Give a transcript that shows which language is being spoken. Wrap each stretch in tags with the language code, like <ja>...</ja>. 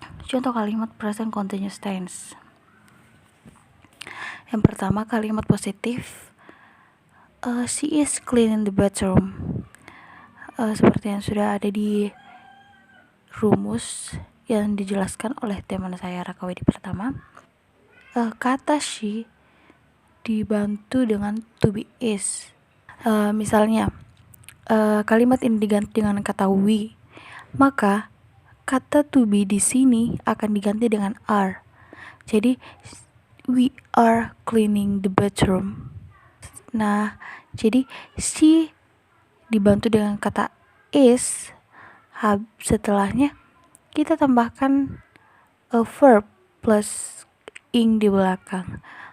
<id>Contoh kalimat present continuous tense. Yang pertama, kalimat positif.</id> <en>She is cleaning the bathroom.</en> <id>Seperti yang sudah ada di rumus yang dijelaskan oleh teman saya Rakawedi pertama. Kata she dibantu dengan to be is. Misalnya, kalimat ini diganti dengan kata we, maka kata to be di sini akan diganti dengan are.</id> <en>Jadi we are cleaning the bathroom.</en> <id>Nah, jadi she dibantu dengan kata is. Setelahnya kita tambahkan a verb plus ing di belakang.</id>